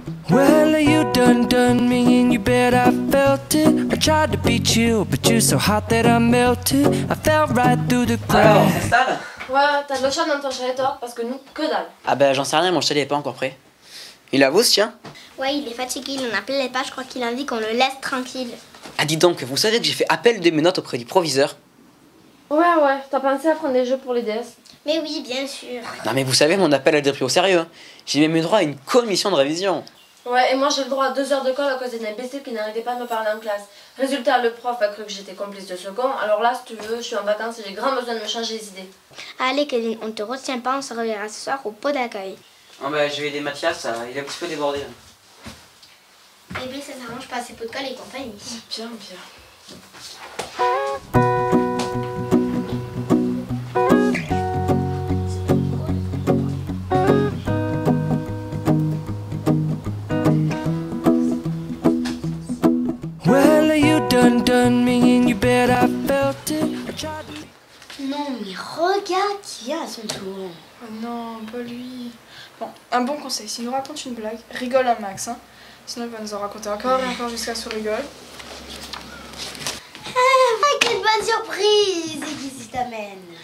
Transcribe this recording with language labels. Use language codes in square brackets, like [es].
[en] Well, you done me and you bet I felt it. I tried to beat you, but you're so hot that I melted. I fell right through the [fr] Alors, on [en] cracks. [fr] s'installe? Ouais, t'as de l'eau chaude dans ton chalet, toi, parce que nous, que dalle. Ah bah j'en sais rien, mon chalet est pas encore prêt. Il avouce, tiens. Ouais, il est fatigué, il en a plein les pages, je crois qu'il a envie qu'on le laisse tranquille. Ah dis donc, vous savez que j'ai fait appel de mes notes auprès du proviseur? Ouais, t'as pensé à prendre des jeux pour les DS? Mais oui, bien sûr. Non mais vous savez, mon appel a été pris au sérieux. Hein. J'ai même eu droit à une commission de révision. Ouais, et moi j'ai le droit à 2 heures de colle à cause d'un imbécile qui n'arrêtait pas de me parler en classe. Résultat, le prof a cru que j'étais complice de ce con. Alors là, si tu veux, je suis en vacances et j'ai grand besoin de me changer les idées. Allez, Kevin, on te retient pas, on se reverra ce soir au pot d'accueil. Ah bah je vais aider Mathias, il est un petit peu débordé. Là. Eh bien, ça s'arrange pas, c'est pot de colle et compagnie. Bien. [en] Well, you done me and you bet I felt it. I tried to... [fr] Non, mais regarde qui vient à son tour. Oh non, pas lui. Bon, un bon conseil, s'il nous raconte une blague, rigole un max, hein. Sinon il va nous en raconter encore et encore jusqu'à ce qu'on rigole. Ah, une bonne surprise. Et qui s'y t'amène?